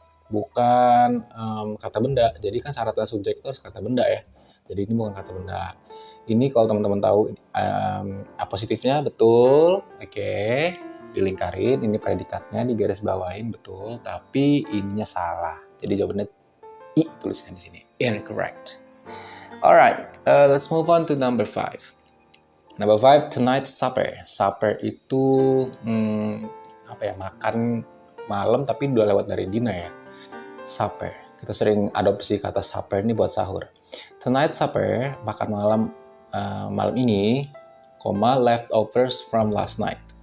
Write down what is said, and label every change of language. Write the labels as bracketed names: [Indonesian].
[Indonesian] Bukan kata benda. Jadi kan syaratnya subjek itu harus kata benda ya. Jadi ini bukan kata benda. Ini kalau teman-teman tahu apositifnya betul. Oke, dilingkarin, ini predikatnya digaris bawain betul, tapi ininya salah. Jadi jawabannya I tulisnya di sini. Incorrect. [English] Alright, let's move on to number 5. Number 5, tonight's supper. [Indonesian] Supper itu makan malam tapi udah lewat dari dinner ya. Supper. Kita sering adopsi kata supper ini buat sahur. [English] Tonight's supper, [Indonesian] makan malam ini, [English] leftovers from last night.